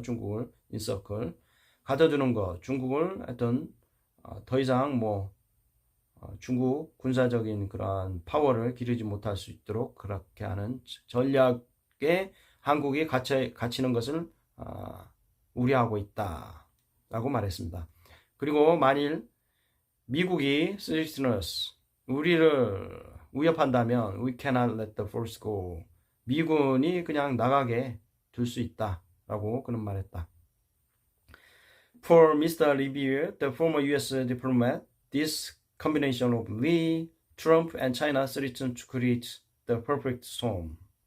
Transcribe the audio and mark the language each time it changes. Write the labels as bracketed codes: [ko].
[ko] 중국을 encircle 가둬두는 것, 중국을 하여튼 더 이상 중국 군사적인 그러한 파워를 기르지 못할 수 있도록 그렇게 하는 전략에 한국이 갇히는 것을 우려하고 있다라고 말했습니다. 그리고 만일 미국이 [en] threaten us, [ko] 우리를 위협한다면 [en] we cannot let the force go. [ko] 미군이 그냥 나가게 둘 수 있다라고 그는 말했다. [en] For Mr. Revere, the former U.S. diplomat, this combination of Lee, Trump, and China threatened to create the perfect storm.